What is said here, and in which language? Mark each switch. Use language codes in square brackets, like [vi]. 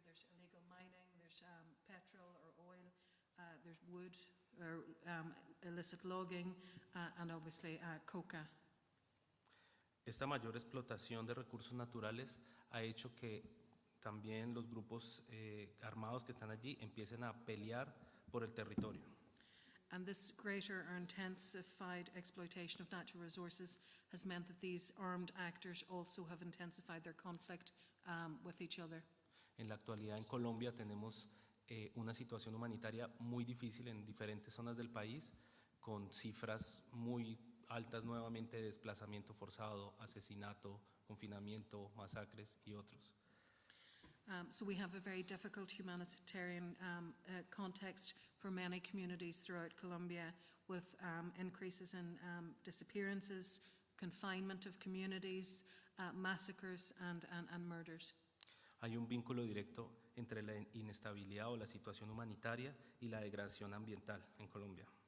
[en] There's illegal mining, there's petrol or oil, there's wood or illicit logging, and obviously coca. [es] Esta mayor explotación de recursos naturales ha hecho que también los grupos armados que están allí empiecen a pelear por el territorio. [en] And this greater or intensified exploitation of natural resources has meant that these armed actors also have intensified their conflict with each other. [es] En la actualidad en Colombia tenemos una situación humanitaria muy difícil en diferentes zonas del país, con cifras muy altas nuevamente de desplazamiento forzado, asesinato, confinamiento, masacres y otros. [en] So we have a very difficult humanitarian context for many communities throughout Colombia, with increases in disappearances, confinement of communities, massacres and murders. [es] Hay un vínculo directo entre la inestabilidad o la situación humanitaria y la degradación ambiental en Colombia.